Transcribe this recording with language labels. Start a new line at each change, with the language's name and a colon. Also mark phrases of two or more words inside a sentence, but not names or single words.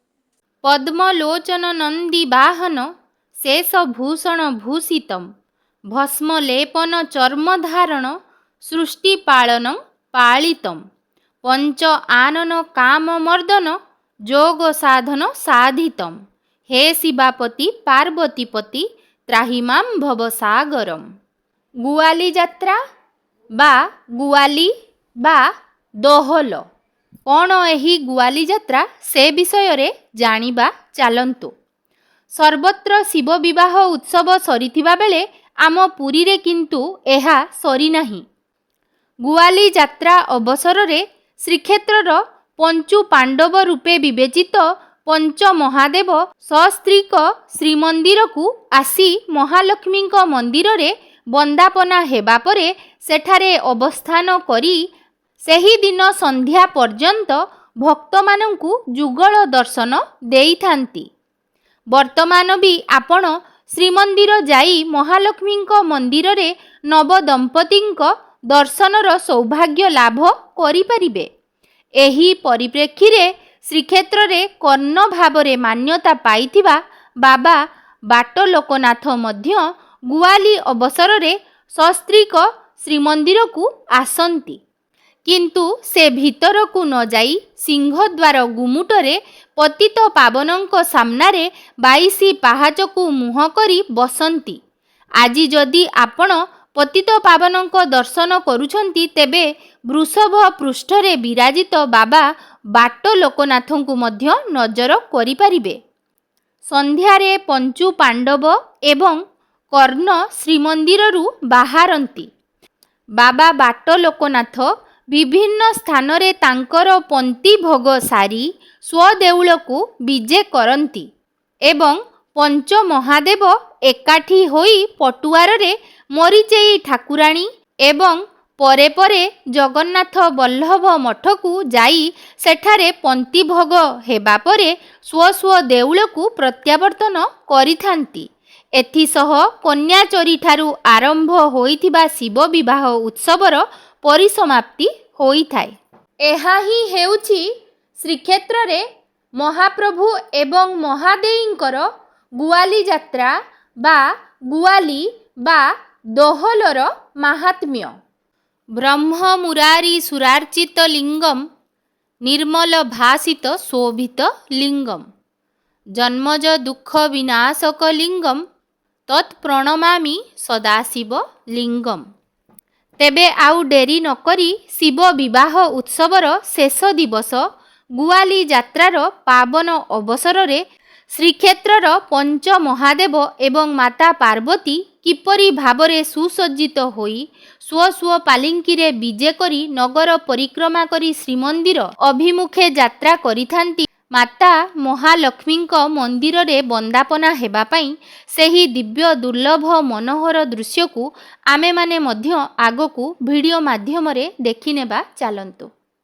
Sanskrit: पद्मलोचन नंदी वाहन शेषभूषण भूषितम भस्मलेपन चर्मधारण सृष्टिपालन पालितम पंच आनन काममर्दन जोग साधन साधितम हे शिवापति पार्वतीपति त्राहिमां भवसागरम।
Odia: ଗୁଆଲି ଯାତ୍ରା ବା ଗୁଆଲି ବା ଦୋହଲ କଅଣ ଏହି ଗୁଆଲି ଯାତ୍ରା ସେ ବିଷୟ ରେ ଜାଣିବା ଚାଲନ୍ତୁ। ସର୍ବତ୍ର ଶିବ ବିବାହ ଉତ୍ସବ ସରିଥିବା ବେଳେ ଆମ ପୁରୀ ରେ କିନ୍ତୁ ଏହା ସରି ନାହିଁ। ଗୁଆଲି ଯାତ୍ରା ଅବସର ରେ ଶ୍ରୀକ୍ଷେତ୍ରର ପଞ୍ଚୁ ପାଣ୍ଡବ ରୂପେ ବିବେଚିତ ପଞ୍ଚ ମହାଦେବ ସସ୍ତ୍ରୀକ ଶ୍ରୀମନ୍ଦିର କୁ ଆସି ମହାଲକ୍ଷ୍ମୀ ମନ୍ଦିର ରେ ବନ୍ଦାପନା ହେବା ପରେ ସେଠାରେ ଅବସ୍ଥାନ କରି ସେହି ଦିନ ସନ୍ଧ୍ୟା ପର୍ଯ୍ୟନ୍ତ ଭକ୍ତ ମାନଙ୍କୁ ଯୁଗଳ ଦର୍ଶନ ଦେଇଥାନ୍ତି। ବର୍ତ୍ତମାନ ବି ଆପଣ ଶ୍ରୀମନ୍ଦିର ଯାଇ ମହାଲକ୍ଷ୍ମୀ ମନ୍ଦିର ରେ ନବ ଦମ୍ପତିଙ୍କ ଦର୍ଶନର ସୌଭାଗ୍ୟ ଲାଭ କରି ପାରିବେ। ଏହି ପରିପ୍ରେକ୍ଷୀ ରେ ଶ୍ରୀକ୍ଷେତ୍ର ରେ କର୍ଣ୍ଣ ଭାବରେ ମାନ୍ୟତା ପାଇଥିବା ବାବା ବାଟ ଲୋକନାଥ ମଧ୍ୟ ଗୁଆଲି ଅବସର ରେ ସସ୍ତ୍ରୀକ ଶ୍ରୀମନ୍ଦିର କୁ ଆସନ୍ତି। କିନ୍ତୁ ସେ ଭିତର କୁ ନ ଯାଇ ସିଂହଦ୍ୱାର ଗୁମୁଟରେ ପତିତ ପାବନଙ୍କ ସାମନାରେ 22 ପାହାଚ କୁ ମୁହଁ କରି ବସନ୍ତି। ଆଜି ଯଦି ଆପଣ ପତିତ ପାବନଙ୍କ ଦର୍ଶନ କରୁଛନ୍ତି ତେବେ ବୃଷଭ ପୃଷ୍ଠରେ ବିରାଜିତ ବାବା ବାଟ ଲୋକନାଥଙ୍କୁ ମଧ୍ୟ ନଜର କରି ପାରିବେ। ସନ୍ଧ୍ୟାରେ ପଞ୍ଚୁ ପାଣ୍ଡବ ଏବଂ କର୍ଣ୍ଣ ଶ୍ରୀମନ୍ଦିରରୁ ବାହାରନ୍ତି। ବାବା ବାଟ ଲୋକନାଥ ବିଭିନ୍ନ ସ୍ଥାନ ରେ ତାଙ୍କର ପଙ୍କ୍ତି ଭୋଗ ସାରି ସ୍ୱଦେଉଳ କୁ ବିଜେ କରନ୍ତି ଏବଂ ପଞ୍ଚ ମହାଦେବ ଏକାଠି ହୋଇ ପଟୁଆର ରେ ମରୀଚେଇ ଠାକୁରାଣୀ ଏବଂ ପରେ ପରେ ଜଗନ୍ନାଥ ବଲ୍ଲଭ ମଠ କୁ ଯାଇ ସେଠାରେ ପଙ୍କ୍ତି ଭୋଗ ହେବା ପରେ ସ୍ୱ ସ୍ୱ ଦେଉଳ କୁ ପ୍ରତ୍ୟାବର୍ତ୍ତନ କରିଥାନ୍ତି। ଏଥିସହ କନ୍ୟାଚରୀ ଠାରୁ ଆରମ୍ଭ ହୋଇଥିବା ଶିବ ବିବାହ ଉତ୍ସବର ପରିସମାପ୍ତି ହୋଇଥାଏ। ଏହା ହିଁ ହେଉଛି ଶ୍ରୀକ୍ଷେତ୍ର ରେ ମହାପ୍ରଭୁ ଏବଂ ମହାଦେଈଙ୍କର ଗୁଆଲି ଯାତ୍ରା ବା ଗୁଆଲି ବା ଦୋହଲର ମାହାତ୍ମ୍ୟ।
Sanskrit: ब्रह्म मुरारी सुरार्चित लिंगम निर्मल भासित शोभित लिंगम जन्मज दुख विनाशक लिंगम तत्प्रणमामि सदाशिव लिंगम।
Odia: ତେବେ ଆଉ ଡେରି ନକରି ଶିବ ବିବାହ ଉତ୍ସବର ଶେଷ ଦିବସ ଗୁଆଲି ଯାତ୍ରାର ପାବନ ଅବସର ରେ ଶ୍ରୀକ୍ଷେତ୍ରର ପଞ୍ଚ ମହାଦେବ ଏବଂ ମାତା ପାର୍ବତୀ କିପରି ଭାବରେ ସୁସଜ୍ଜିତ ହୋଇ ସ୍ୱ ସ୍ୱ ପାଲିଙ୍କି ରେ ବିଜେ କରି ନଗର ପରିକ୍ରମା କରି ଶ୍ରୀମନ୍ଦିର ଅଭିମୁଖେ ଯାତ୍ରା କରିଥାନ୍ତି। ମାତା ମହାଲକ୍ଷ୍ମୀ ମନ୍ଦିର ରେ ବନ୍ଦାପନା ହେବା ପାଇଁ ସେହି ଦିବ୍ୟ ଦୁର୍ଲଭ ମନୋହର ଦୃଶ୍ୟ କୁ ଆମେ ମାନେ ମଧ୍ୟ ଆଗକୁ ଭିଡିଓ ମାଧ୍ୟମ ରେ ଦେଖି ନେବା ଚାଲନ୍ତୁ।